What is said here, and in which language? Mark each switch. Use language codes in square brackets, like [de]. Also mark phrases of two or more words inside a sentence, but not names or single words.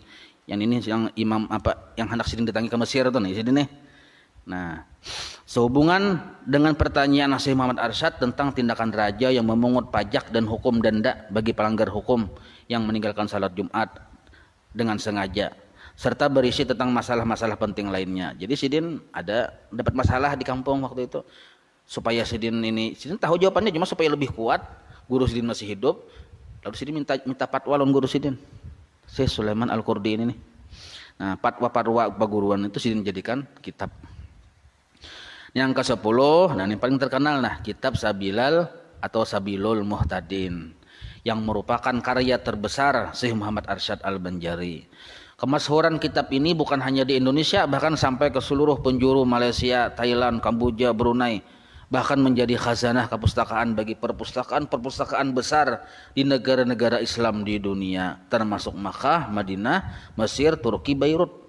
[bjn] Yang ini yang imam apa yang hendak sidin datangi ke Mesir tuh nih sini nih. [id] Nah, sehubungan dengan pertanyaan Syekh Muhammad Arsyad tentang tindakan raja yang memungut pajak dan hukum denda bagi pelanggar hukum yang meninggalkan salat Jumat dengan sengaja, serta berisi tentang masalah-masalah penting lainnya. [bjn] Jadi Sidin ada dapat masalah di kampung waktu itu, supaya Sidin tahu jawabannya, cuma supaya lebih kuat, guru Sidin masih hidup, lalu Sidin minta fatwa lawan guru Sidin, Syekh Sulaiman Al-Qurdi ini nih. Nah, fatwa-fatwa paguruan itu Sidin jadikan kitab. [id] Yang ke-10, nah ini paling terkenal, nah kitab Sabilal atau Sabilul Muhtadin, yang merupakan karya terbesar Syekh Muhammad Arsyad Al-Banjari. Kemasyhuran kitab ini bukan hanya di Indonesia, bahkan sampai ke seluruh penjuru Malaysia, Thailand, Kamboja, Brunei, bahkan menjadi khazanah kepustakaan bagi perpustakaan besar di negara-negara Islam di dunia, termasuk Makkah, Madinah, Mesir, Turki, Beirut.